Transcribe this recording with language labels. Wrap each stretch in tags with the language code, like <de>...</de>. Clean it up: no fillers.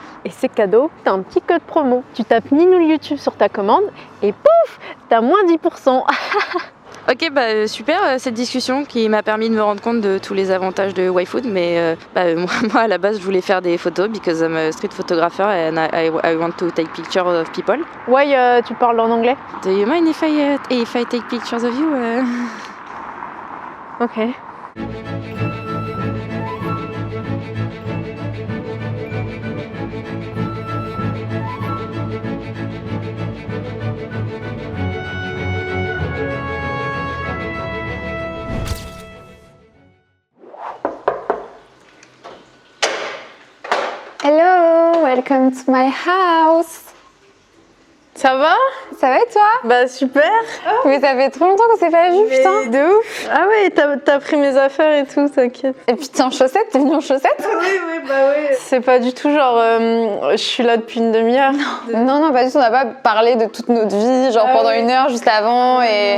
<fr>Et c'est cadeau, t'as un petit code promo. Tu tapes Ninoul YouTube sur ta commande et pouf, t'as moins 10%. Ok, bah super cette discussion qui m'a permis de me rendre compte de tous les avantages de YFood, mais moi à la base je voulais faire des photos</fr> <en>because I'm a street photographer and I want to take pictures of people.</en> <fr>Ouais, tu parles en anglais?</fr> <en>Do you mind if I take pictures of you? Ok. Hello, welcome to my house.</en> <fr>Ça va? Ça va et toi? Bah super. Mais ça fait trop longtemps qu'on s'est pas vu, putain. De ouf. Ah ouais, t'as pris mes affaires et tout, t'inquiète. Et puis t'es en chaussettes, t'es venue en chaussettes? Oui, bah oui. C'est pas du tout genre, je suis là depuis une demi-heure. Non, pas du tout, on n'a pas parlé de toute notre vie, genre pendant une heure juste avant et...</fr>